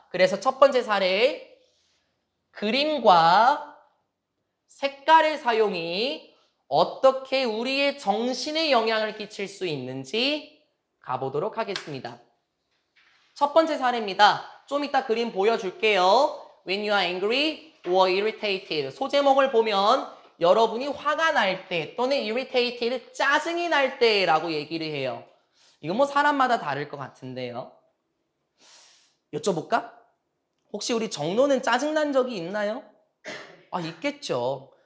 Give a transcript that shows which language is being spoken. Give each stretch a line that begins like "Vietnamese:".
Korean: 그래서 첫 번째 사례, 그림과 색깔의 사용이 어떻게 우리의 정신에 영향을 끼칠 수 있는지 가보도록 하겠습니다. 첫 번째 사례입니다. 좀 이따 그림 보여줄게요.
English: When you are angry or irritated.
Korean: 소제목을 보면 여러분이 화가 날 때 또는 irritated, 짜증이 날 때라고 얘기를 해요. 이건 뭐 사람마다 다를 것 같은데요. 여쭤볼까? 혹시 우리 정로는 짜증난 적이 있나요? 아, 있겠죠.